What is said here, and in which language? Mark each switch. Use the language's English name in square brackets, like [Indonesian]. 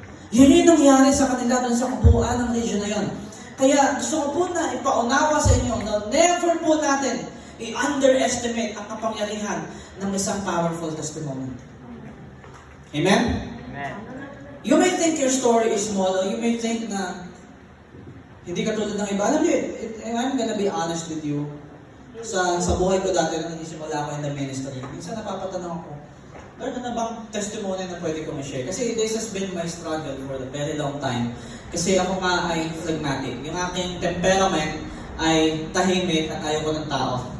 [Filipino] Yun yung nangyari sa kanila dun sa kabuuan ng region na yun. Kaya gusto ko po na ipaunawa sa inyo na never po natin i-underestimate ang kapangyarihan ng isang [English] powerful testimony. [Filipino] Amen? Amen. [English] You may think your story is small, or you may think [Filipino] na hindi katulad ng iba. Alam niyo, [English] I'm gonna be honest with you. [Filipino] Sa buhay ko dati nung isimula ako [English] in the ministry, [Filipino] minsan napapatanong ako, Lord, ano bang testimony na pwede kong i-share? [English] Kasi this has been my struggle for a very long time. [Filipino] Kasi ako nga ay phlegmatic. Yung aking temperament ay tahimik at ayaw ko ng tao.